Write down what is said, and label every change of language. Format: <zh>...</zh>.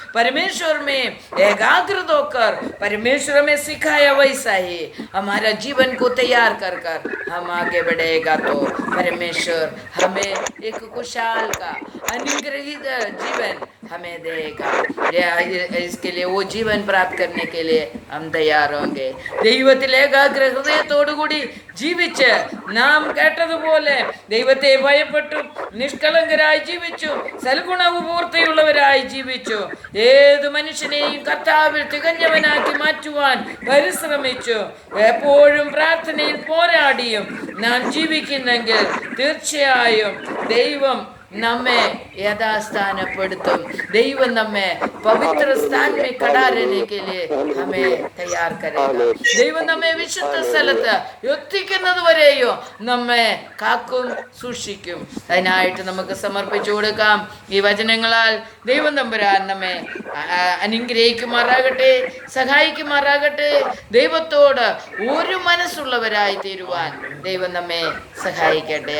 <hi>परमेश्वर में एकाग्र होकर परमेश्वर में सिखाया वैसा ही हमारा जीवन को तैयार कर कर हम आगे बढ़ेगा तो परमेश्वर हमें एक खुशहाल का अनुग्रहित जीवन हमें देगा। इसके लिए वो जीवन प्राप्त करने के लिए हम तैयार होंगे।</hi> <ml>ദൈവത്തിൽ ഏകാഗ്ര ഹൃദയത്തോടുകൂടി ജീവിച്ച് നാം കേട്ടതുപോലെ ദൈവത്തെ ഭയപ്പെട്ടു നിഷ്കളങ്കരായി ജീവിച്ചു, സൽഗുണപൂർത്തിയുള്ളവരായി ജീവിച്ചു, ഏത് മനുഷ്യനെയും കർത്താവിൽ തികഞ്ഞവനാക്കി മാറ്റുവാൻ പരിശ്രമിച്ചു, എപ്പോഴും പ്രാർത്ഥനയിൽ പോരാടിയും നാം ജീവിക്കുന്നെങ്കിൽ തീർച്ചയായും ദൈവം നമ്മെ യഥാസ്ഥാനപ്പെടുത്തും। ദൈവം നമ്മെ പവിത്ര സ്ഥാൻ</ml> <hi>में खड़ा रहने के लिए हमें तैयार करेगा।</hi> <ml>ദൈവം നമ്മെ വിശുദ്ധ സ്ഥലത്ത് എത്തിക്കുന്നത് വരെയോ നമ്മെ കാക്കും സൂക്ഷിക്കും। അതിനായിട്ട് നമുക്ക് സമർപ്പിച്ചു കൊടുക്കാം। ഈ വചനങ്ങളാൽ ദൈവം തമ്പുരാൻ നമ്മെ അനുഗ്രഹിക്കുമാറാകട്ടെ, സഹായിക്കുമാറാകട്ടെ। ദൈവത്തോട് ഒരു മനസ്സുള്ളവരായി തീരുവാൻ ദൈവം നമ്മെ സഹായിക്കട്ടെ।</ml>